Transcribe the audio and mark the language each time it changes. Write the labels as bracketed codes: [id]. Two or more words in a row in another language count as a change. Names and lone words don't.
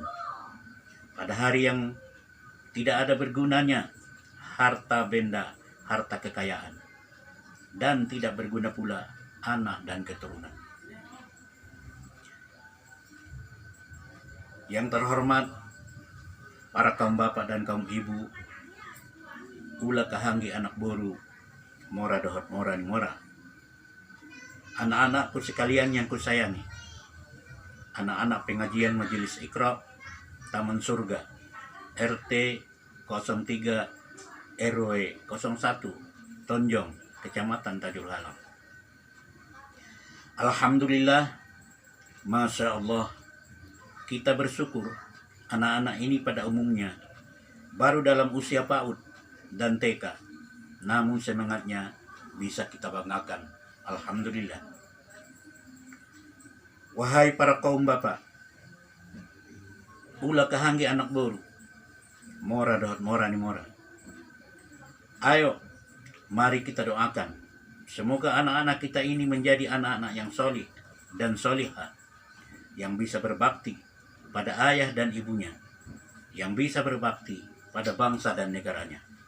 [id] Pada hari yang tidak ada bergunanya harta benda, harta kekayaan, dan tidak berguna pula anak dan keturunan. Yang terhormat para kaum bapak dan kaum ibu, [btm] ulah kahanggi anak boru, mora dohot mora ni mora. [id] Anak-anakku sekalian yang kusayangi, anak-anak pengajian Majelis Iqra Taman Surga RT 03 RW 01 Tonjong, Kecamatan Tajul Alam. [ar] Alhamdulillah, Masya Allah, [id] kita bersyukur anak-anak ini pada umumnya baru dalam usia PAUD dan TK, namun semangatnya bisa kita banggakan. Alhamdulillah. Wahai para kaum bapak, [btm] ulah kahanggi anak boru, mora dohot mora ni mora. [id] Ayo, mari kita doakan, semoga anak-anak kita ini menjadi anak-anak yang solih dan solihah, yang bisa berbakti pada ayah dan ibunya, yang bisa berbakti pada bangsa dan negaranya.